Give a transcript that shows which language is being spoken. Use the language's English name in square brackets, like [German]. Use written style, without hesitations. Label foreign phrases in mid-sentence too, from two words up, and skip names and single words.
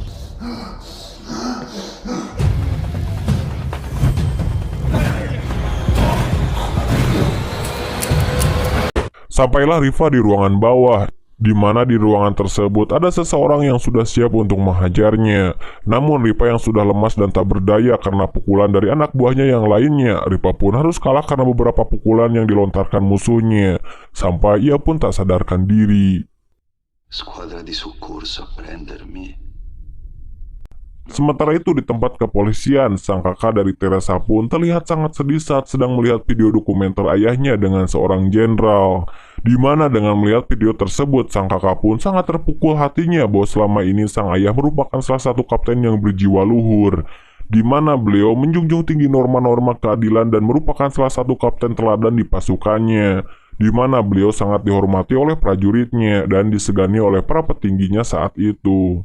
[Indonesian] Sampailah Rifa di ruangan bawah, di mana di ruangan tersebut ada seseorang yang sudah siap untuk menghajarnya. Namun Rifa yang sudah lemas dan tak berdaya karena pukulan dari anak buahnya yang lainnya, Rifa pun harus kalah karena beberapa pukulan yang dilontarkan musuhnya, sampai ia pun tak sadarkan diri. [Italian] Squadra di soccorso a prendermi. [Indonesian] Sementara itu di tempat kepolisian, sang kakak dari Teresa pun terlihat sangat sedih saat sedang melihat video dokumenter ayahnya dengan seorang jenderal. Di mana dengan melihat video tersebut, sang kakak pun sangat terpukul hatinya bahwa selama ini sang ayah merupakan salah satu kapten yang berjiwa luhur, di mana beliau menjunjung tinggi norma-norma keadilan dan merupakan salah satu kapten teladan di pasukannya, di mana beliau sangat dihormati oleh prajuritnya dan disegani oleh para petingginya saat itu.